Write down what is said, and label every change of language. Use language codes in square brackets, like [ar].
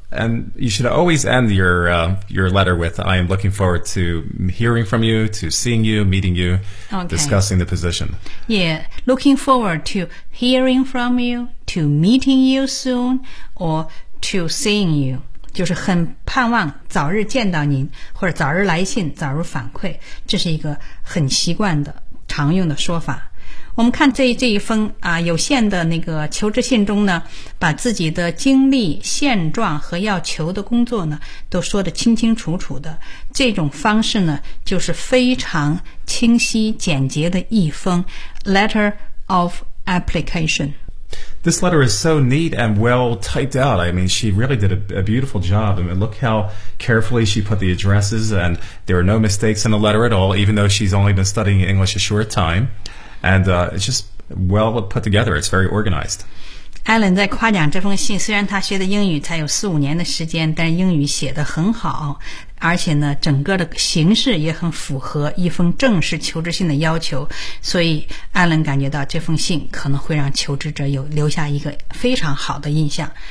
[en] And you should always end your letter with, I am looking forward to hearing from you, to seeing you, meeting you,、 okay. discussing the position. Yeah. Looking forward to hearing from you, to meeting you soon, or to seeing you. [zh] 就是很盼望早日见到您或者早日来信早日反馈。这是一个很习惯的常用的说法。我们看这一封啊有限的那个求职信中呢，把自己的经历、现状和要求的工作呢都说得清清楚楚的。这种方式呢，就是非常清晰简洁的一封 letter of application。 [en] This letter is so neat and well typed out. I mean, she really did a beautiful job. I mean, look how carefully she put the addresses, and there are no mistakes in the letter at all. Even though she's only been studying English a short time. And it's just well put together. It's very organized. [zh] Alan 在夸奖这封信，虽然他学的英语才有四五年的时间，但英语写得很好，而且呢，整个的形式也很符合一封正式求职信的要求。所以 Alan 感觉到这封信可能会让求职者有留下一个非常好的印象。